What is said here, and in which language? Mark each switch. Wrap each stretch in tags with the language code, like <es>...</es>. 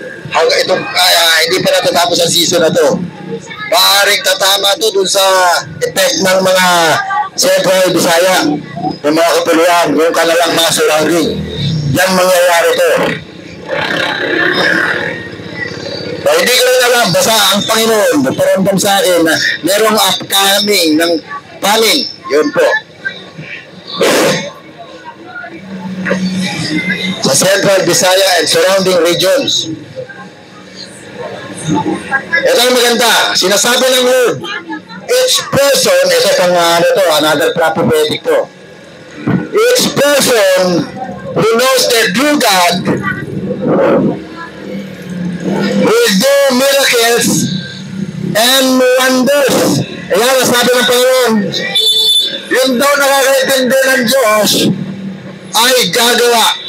<tl>Hindi pa natatapos ang season na to. Maaaring tatama to dun sa effect ng mga Central Visaya, yung mga kapuluan, yung kanilang mga surrounding. Yan mangyayari to. So, hindi ko rin alam, basta ang Panginoon paramdam sa akin na merong upcoming ng famine. Yun po. Sa Central Visaya</tl> <en>and surrounding regions.</en> <tl>Ito ang maganda. Sinasabi ng Lord,</tl> <en>each person,</en> <tl>ito pang</tl> <en>another prophetic</en> <tl>to.</tl> <en>Each person who knows the true God will do miracles and wonders.</en> <tl>Ayan, nasabi ng Panginoon, yung daw nakakaintindi ng Diyos ay gagawa.</tl>